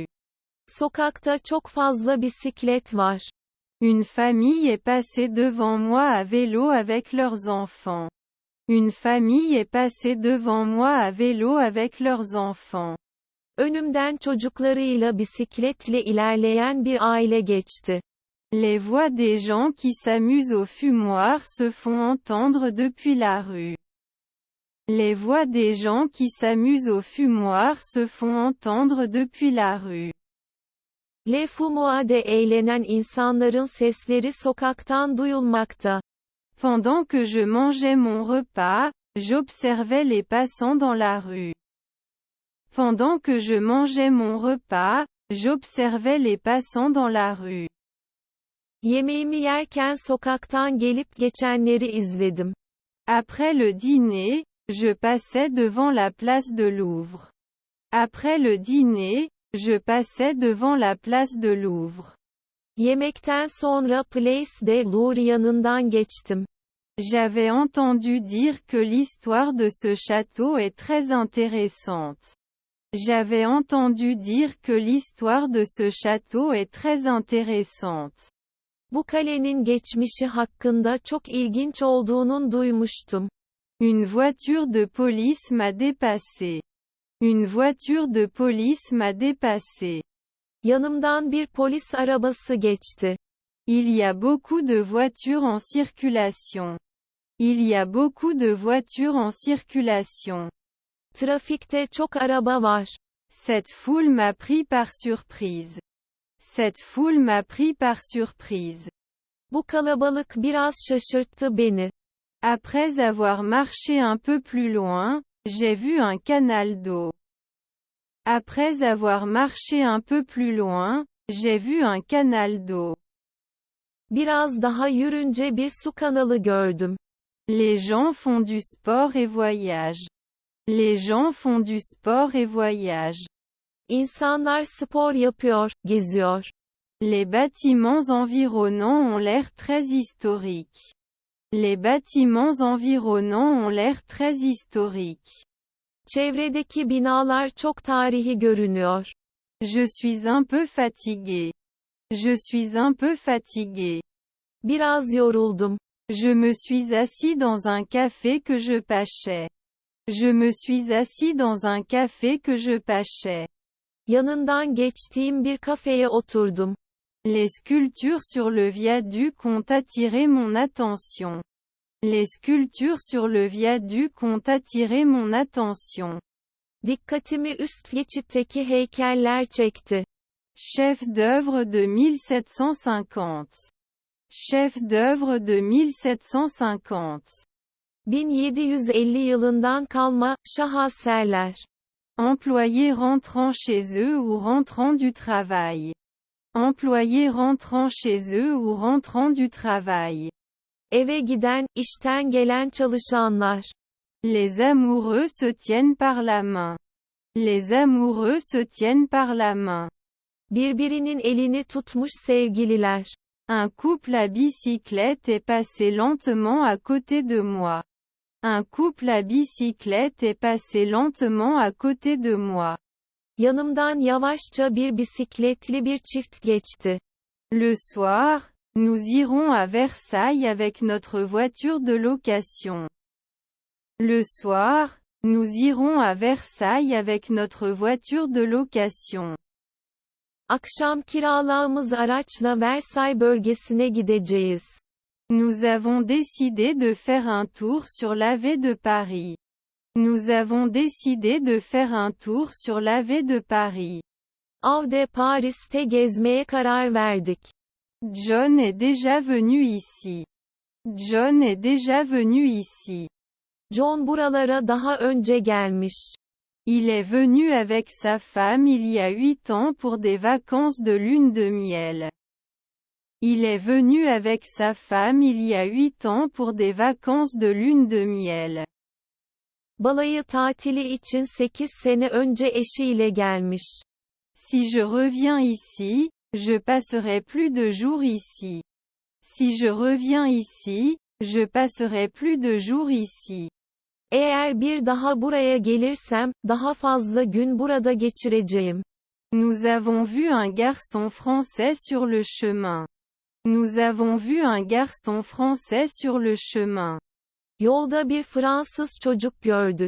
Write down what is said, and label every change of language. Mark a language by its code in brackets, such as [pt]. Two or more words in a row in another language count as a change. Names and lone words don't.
[tr] Sokakta çok fazla bisiklet var. [fr] Une famille est passée devant moi à vélo avec leurs enfants. Une famille est passée devant moi à vélo avec leurs enfants. [tr] Önümden çocuklarıyla bisikletle ilerleyen bir aile geçti. [fr] Les voix des gens qui s'amusent au fumoir se font entendre depuis la rue. Les voix des gens qui s'amusent au fumoir se font entendre depuis la rue. [tr] Le Fumoir'de eğlenen insanların sesleri sokaktan duyulmakta. [fr] Pendant que je mangeais mon repas, j'observais les passants dans la rue. Pendant que je mangeais mon repas, j'observais les passants dans la rue. [tr] Yemeğimi yerken sokaktan gelip geçenleri izledim. [fr] Après le dîner, je passais devant la place de Louvre. Après le dîner, je passais devant la place de Louvre. [tr] Yemekten sonra Place de Louvre yanından geçtim. [fr] J'avais entendu dire que l'histoire de ce château est très intéressante. J'avais entendu dire que l'histoire de ce château est très intéressante. [tr] Bu kalenin geçmişi hakkında çok ilginç olduğunu duymuştum. [fr] Une voiture de police m'a dépassé. Une voiture de police m'a dépassé. [tr] Yanımdan bir polis arabası geçti. [fr] Il y a beaucoup de voitures en circulation. Il y a beaucoup de voitures en circulation. [tr] Trafikte çok araba var. [fr] Cette foule m'a pris par surprise. Cette foule m'a pris par surprise. [tr] Bu kalabalık biraz şaşırttı beni. [fr] Après avoir marché un peu plus loin, j'ai vu un canal d'eau. Après avoir marché un peu plus loin, j'ai vu un canal d'eau. [tr] Biraz daha yürünce bir su kanalı gördüm. [fr] Les gens font du sport et voyagent. Les gens font du sport et voyagent. [tr] İnsanlar spor yapıyor, geziyor. [fr] Les bâtiments environnants ont l'air très historiques. Les bâtiments environnants ont l'air très historiques. [tr] Çevredeki binalar çok tarihi görünüyor. [fr] Je suis un peu fatigué. Je suis un peu fatigué. [tr] Biraz yoruldum. [fr] Je me suis assis dans un café que je pâchais. Je me suis assis dans un café que je pâchais. [tr] Yanından geçtiğim bir kafeye oturdum. [fr] Les sculptures sur le viaduc ont attiré mon attention. Les sculptures sur le viaduc ont attiré mon attention. [tr] Dikkatimi üst geçitteki heykeller çekti. [fr] Chef d'œuvre de 1750. Chef d'œuvre de 1750. [tr] 1750 yılından kalma, şaheserler. [fr] Employés rentrant chez eux ou rentrant du travail. Employés rentrant chez eux ou rentrant du travail. [tr] Eve giden, işten gelen çalışanlar. [fr] Les amoureux se tiennent par la main. Les amoureux se tiennent par la main. [tr] Birbirinin elini tutmuş sevgililer. [fr] Un couple à bicyclette est passé lentement à côté de moi. Un couple à bicyclette est passé lentement à côté de moi. [tr] Yanımdan yavaşça bir bisikletli bir çift geçti. [fr] Le soir, nous irons à Versailles avec notre voiture de location. Le soir, nous irons à Versailles avec notre voiture de location. [tr] Akşam kiraladığımız araçla Versailles bölgesine gideceğiz. [fr] Nous avons décidé de faire un tour sur l'Ave de Paris. Nous avons décidé de faire un tour sur l'Ave de Paris. [tr] Ave de Paris'te gezmeye karar verdik. [fr] John est déjà venu ici. John est déjà venu ici. [tr] John buralara daha önce gelmiş. [fr] Il est venu avec sa femme il y a 8 ans pour des vacances de lune de miel. Il est venu avec sa femme il y a 8 ans pour des vacances de lune de miel. [tr] Balayı tatili için 8 sene önce eşiyle gelmiş. [fr] Si je reviens ici, je passerai plus de jours ici. Si je reviens ici, je passerai plus de jours ici. [tr] Eğer bir daha buraya gelirsem, daha fazla gün burada geçireceğim. [fr] Nous avons vu un garçon français sur le chemin. Nous avons vu un garçon français sur le chemin. [tr] Yolda bir Fransız çocuk gördük.